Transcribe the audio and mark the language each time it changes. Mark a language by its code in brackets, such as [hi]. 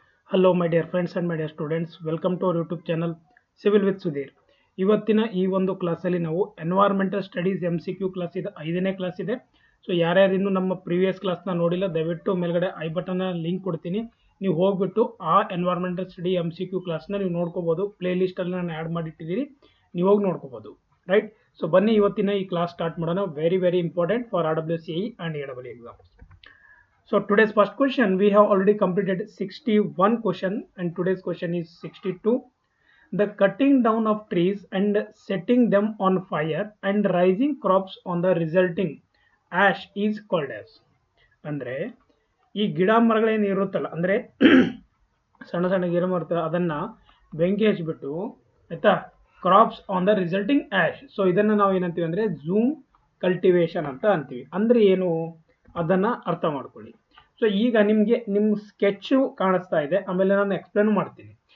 [en] Hello my dear friends and my dear students, welcome to our YouTube channel Civil with Sudheer. [kn] ಇವತ್ತಿನ ಈ ಒಂದು ಕ್ಲಾಸಲ್ಲಿ ನಾವು environmental studies MCQ class ಇದೆ, 5ನೇ ಕ್ಲಾಸ್ ಇದೆ. ಸೊ ಯಾರ್ಯಾರು ಇನ್ನೂ ನಮ್ಮ ಪ್ರೀವಿಯಸ್ ಕ್ಲಾಸ್ನ ನೋಡಿಲ್ಲ, ದಯವಿಟ್ಟು ಮೇಲ್ಗಡೆ ಐ ಬಟನ್ ಲಿಂಕ್ ಕೊಡ್ತೀನಿ, ನೀವು ಹೋಗ್ಬಿಟ್ಟು ಆ ಎನ್ವೈರನ್ಮೆಂಟಲ್ ಸ್ಟಡಿ MCQ ಕ್ಲಾಸ್ನ ನೀವು ನೋಡ್ಕೋಬಹುದು. ಪ್ಲೇ ಲಿಸ್ಟಲ್ಲಿ ನಾನು ಆ್ಯಡ್ ಮಾಡಿಟ್ಟಿದ್ದೀನಿ, ನೀವು ಹೋಗಿ ನೋಡ್ಕೋಬಹುದು. ರೈಟ್. ಸೊ ಬನ್ನಿ ಇವತ್ತಿನ ಈ ಕ್ಲಾಸ್ ಸ್ಟಾರ್ಟ್ ಮಾಡೋಣ. [en] Very important for RWCE and AEE exams. So today's first question, we have already completed 61 question and today's question is 62. The cutting down of trees and setting them on fire and raising crops on the resulting ash is called as. [kn] ಅಂದ್ರೆ ಈ ಗಿಡ ಮರಗಳೇನು ಇರುತ್ತಲ್ಲ, ಅಂದ್ರೆ ಸಣ್ಣ ಸಣ್ಣ ಗಿಡ ಮರ ಅದನ್ನ ಬೆಂಕಿ ಹಚ್ಚಿಬಿಟ್ಟು ಆಯ್ತಾ [en] Crops on the resulting ash. [kn] So ಇದನ್ನ ನಾವು ಏನಂತೀವಿ ಅಂದ್ರೆ ಝೂಮ್ ಕಲ್ಟಿವೇಶನ್ ಅಂತ ಅಂತೀವಿ. ಅಂದ್ರೆ ಏನು ಅದನ್ನ ಅರ್ಥ ಮಾಡ್ಕೊಳ್ಳಿ. ಸೊ ಈಗ ನಿಮಗೆ ನಿಮ್ಮ ಸ್ಕೆಚ್ ಕಾಣಿಸ್ತಾ ಇದೆ, ಆಮೇಲೆ ನಾನು ಎಕ್ಸ್ಪ್ಲೇನ್ ಮಾಡ್ತೀನಿ.